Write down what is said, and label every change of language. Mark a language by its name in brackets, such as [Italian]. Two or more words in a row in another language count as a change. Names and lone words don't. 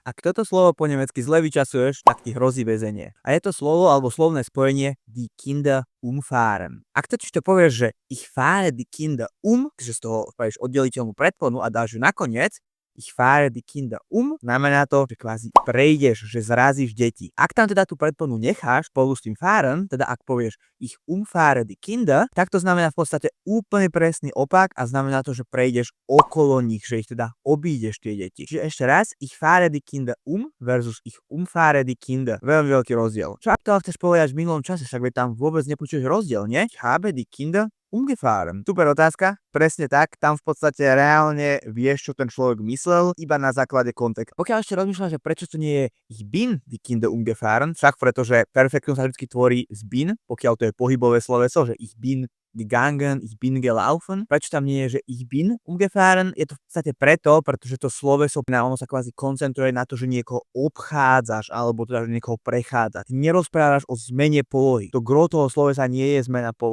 [Slovak] Ak toto slovo po nemecky zle vyčasuješ, tak ti hrozí väzenie. A je to slovo alebo slovné spojenie [German] die Kinder umfahren. [Slovak] Ak totiž to povieš, že [German] ich fahre die Kinder [Slovak] že z toho spravíš oddeliteľnú predponu a dáš ju nakoniec, [German] ich fahre die Kinder [Slovak] znamená to, že kvázi prejdeš, že zrazíš deti. Ak tam teda tú predponu necháš spolu s tým fahren, teda ak povieš [German] ich umfahre die Kinder, [Slovak] tak to znamená v podstate úplne presný opak a znamená to, že prejdeš okolo nich, že ich teda obídeš tie deti. Čiže ešte raz, [German] ich fahre die Kinder versus ich umfahre die Kinder. [Slovak] Veľmi veľký rozdiel. Čo ak to chceš povedať v minulom čase, však tam vôbec nepočuješ rozdiel, nie? [German] Ich habe die Kinder umgefahren. [Slovak] Super otázka, presne tak, tam v podstate reálne vieš, čo ten človek myslel, iba na základe kontextu. Pokiaľ ešte rozmýšľam, že prečo to nie je [German] ich bin die Kinder umgefahren, [Slovak] však pretože perfektnosť sa vždy tvorí z bin, pokiaľ to je pohybové sloveso, že [German] ich bin gegangen, ich bin gelaufen. [Slovak] Prečo tam nie je, že [German] ich bin umgefahren? [Slovak] Je to v podstate preto, pretože to sloveso, ono sa kvázi koncentruje na to, že niekoho obchádzaš, alebo teda, že niekoho prechádza. Ty nerozprávaš o zmene polohy. To gro toho slovesa nie je zmena polohy.